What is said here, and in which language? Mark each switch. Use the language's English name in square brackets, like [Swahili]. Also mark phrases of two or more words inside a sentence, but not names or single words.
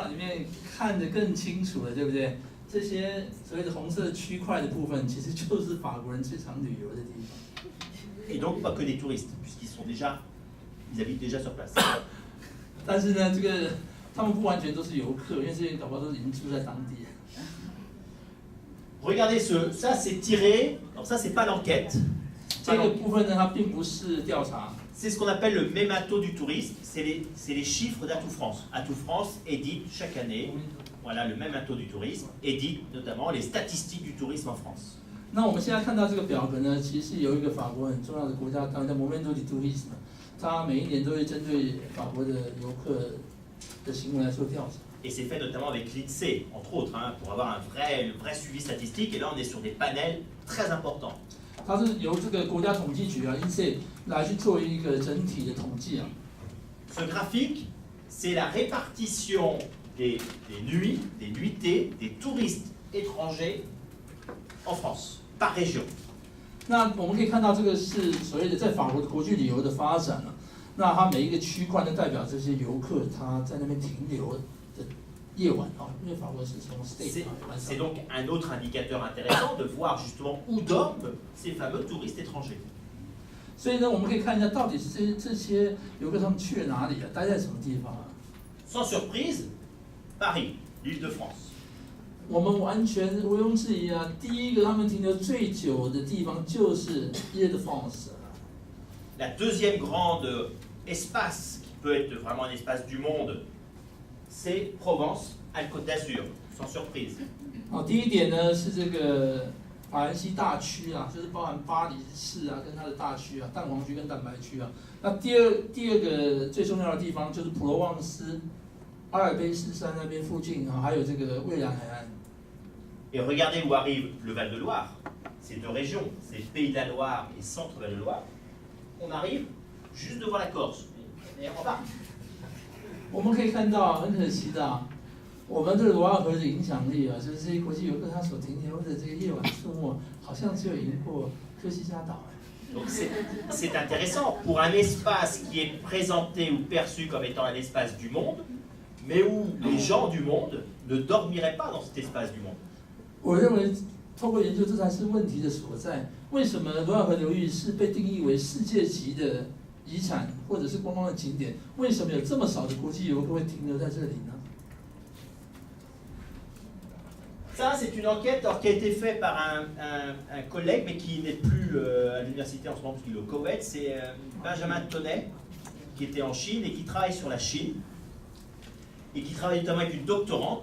[Chinese] 那我们可以从这个图表里面看得更清楚了，对不对？ 这些所谓的红色区块的部分，其实就是法国人最常旅游的地方。 [French] Et donc pas que des touristes, puisqu'ils sont déjà, ils habitent déjà sur place. [Chinese] 但是呢，这个他们不完全都是游客，因为这些人搞不好都是已经住在当地。 [French] Regardez ça c'est tiré, alors ça c'est pas l'enquête. [Chinese] 这个部分呢，它并不是调查。 [French] C'est ce qu'on appelle le mémato du tourisme, c'est les chiffres d'Atout France. Atout France édite chaque année, voilà le mémato du tourisme, édite notamment les statistiques du tourisme en France. [Chinese] 那我们现在看到这个表格呢，其实有一个法国很重要的国家单位叫 Momento du Tourisme，它每一年都会针对法国的游客的行为来做调查。 [French] Et c'est fait notamment avec l'INSEE, entre autres, hein, pour avoir un vrai suivi statistique. Et là, on est sur des panels très importants. [Chinese] 它是由这个国家统计局啊 INSEE 来去做一个整体的统计啊。 [French] Ce graphique, c'est la répartition des nuits, des nuitées, des touristes étrangers en France, par région. [Chinese] 那我们可以看到，这个是所谓的在法国的国际旅游的发展啊。那它每一个区块呢，代表这些游客他在那边停留的夜晚啊，因为法国是从 state 晚上。 [French] C'est donc un autre indicateur intéressant de voir justement où dorment ces fameux touristes étrangers. [Chinese] 所以呢，我们可以看一下，到底是这些游客他们去了哪里啊，待在什么地方啊？ [French] Sans surprise, Paris, l'Île-de-France. [Chinese] 我们完全毋庸置疑啊，第一个他们停留最久的地方就是 Île-de-France。 [French] La deuxième grande espace qui peut être vraiment un espace du monde, c'est Provence-Alpes-Côte d'Azur, sans surprise. [Chinese] 第一点呢是这个法兰西大区啊，就是包含巴黎市啊跟它的大区啊，蛋黄区跟蛋白区啊。那第二个最重要的地方就是普罗旺斯、阿尔卑斯山那边附近啊，还有这个蔚蓝海岸。 [French] Et regardez où arrive le Val-de-Loire, ces deux régions, c'est Pays de la Loire et Centre Val-de-Loire. On arrive juste devant la Corse, et en bas. [Chinese] 我们可以看到，很可惜的啊，我们这个罗奥河的影响力啊，就是这些国际游客他所停留的这个夜晚数目，好像只有赢过科西嘉岛。 [French] Donc c'est intéressant pour un espace qui est présenté ou perçu comme étant un espace du monde, mais où les gens du monde ne dormiraient pas dans cet espace du monde. [Chinese] 我认为，透过研究，这才是问题的所在。为什么罗奥河流域是被定义为世界级的遗产或者是观光的景点？为什么有这么少的国际游客会停留在这里呢？ [French] Ça, c'est une enquête qui a été faite par un collègue, mais qui n'est plus à l'université en ce moment, parce qu'il est au Koweït. C'est Benjamin Tonnet, qui était en Chine et qui travaille sur la Chine, et qui travaille notamment avec une doctorante.